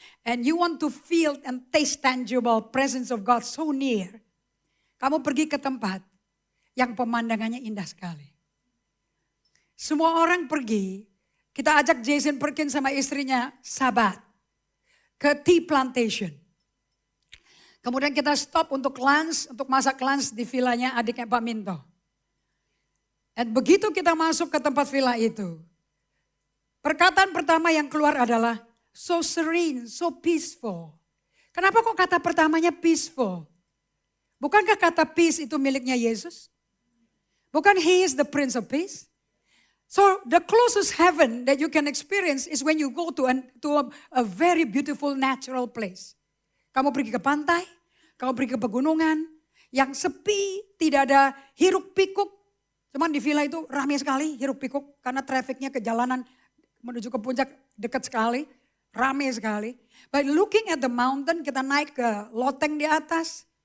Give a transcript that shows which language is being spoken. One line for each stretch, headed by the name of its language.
English: And you want to feel and taste tangible presence of God so near.
Indonesian: Kamu pergi ke tempat yang pemandangannya indah sekali. Semua orang pergi. Kita ajak Jason Perkins sama istrinya Sabat ke tea plantation. Kemudian kita stop untuk lunch, untuk masak lunch di villanya adiknya Pak Minto. Dan begitu kita masuk ke tempat villa itu. Perkataan pertama yang keluar adalah
English: so serene, so peaceful.
Indonesian: Kenapa kok kata pertamanya peaceful? Bukankah kata peace itu miliknya Yesus? Bukan
English: He is the Prince of Peace? So the closest heaven that you can experience is when you go to a very beautiful natural place.
Indonesian: Kamu pergi ke pantai, kamu pergi ke pegunungan yang sepi, tidak ada hiruk pikuk. Cuman di villa itu ramai sekali hiruk pikuk karena trafficnya ke jalanan menuju ke puncak dekat sekali, ramai sekali.
English: But looking at the mountain,
Indonesian: kita naik ke loteng di atas.